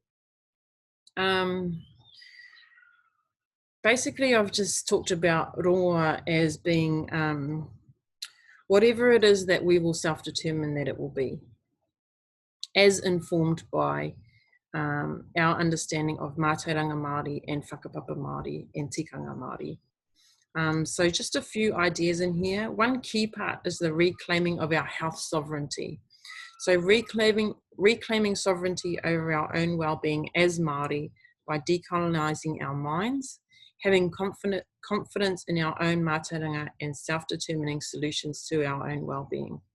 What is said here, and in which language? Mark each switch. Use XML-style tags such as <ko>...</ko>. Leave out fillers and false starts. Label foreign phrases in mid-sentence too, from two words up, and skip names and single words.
<en>Basically, I've just talked about rongoā as being whatever it is that we will self-determine that it will be, as informed by our understanding of</en> <mi>mātauranga Māori</mi> <en>and</en> <mi>whakapapa Māori</mi> <en>and</en> <mi>tikanga Māori.</mi> <en>So just a few ideas in here. One key part is the reclaiming of our health sovereignty. So reclaiming sovereignty over our own well-being as Māori by decolonising our minds, having confidence in our own mātauranga and self-determining solutions to our own well-being.</en>